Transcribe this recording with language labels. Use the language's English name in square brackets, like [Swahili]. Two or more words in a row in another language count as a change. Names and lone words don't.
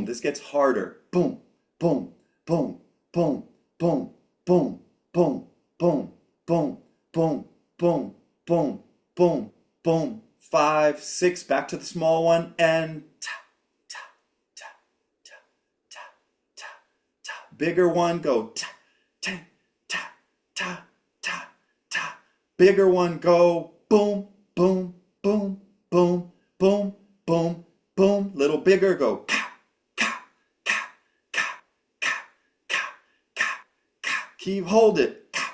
[English] This gets harder. Boom, boom, boom, boom, boom. Boom, boom, boom, boom, boom, boom, boom, boom, boom. 5, 6. Back to the small one and ta, ta, ta, ta, ta, ta, ta. Bigger one, go ta, ta, ta, ta, ta, ta. Bigger one, go boom, boom, boom, boom, boom, boom, boom. Little bigger, go ka. Keep hold it.